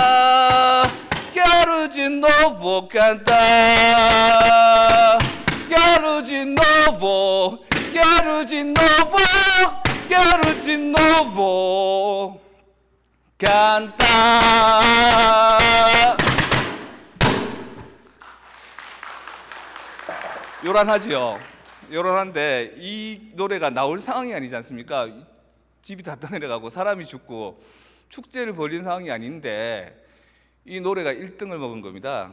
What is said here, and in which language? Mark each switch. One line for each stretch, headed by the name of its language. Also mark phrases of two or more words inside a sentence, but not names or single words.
Portuguese: Quero de novo cantar. Quero de novo, quero de novo, quero de novo cantar.
Korean: 요란하지요. 요란한데 이 노래가 나올 상황이 아니지 않습니까? 집이 다 떠내려가고 사람이 죽고 축제를 벌인 상황이 아닌데 이 노래가 1등을 먹은 겁니다.